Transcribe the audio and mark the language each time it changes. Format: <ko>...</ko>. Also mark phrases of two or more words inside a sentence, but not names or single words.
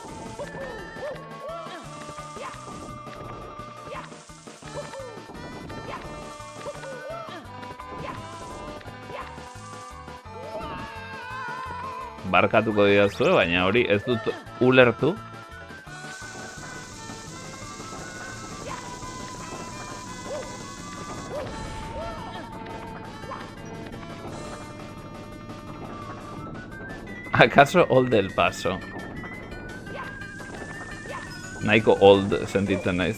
<eu>Barkatuko didazue, baina hori ez dut ulertu. Akaso old el paso. Nahiko old sentitzen naiz.</eu>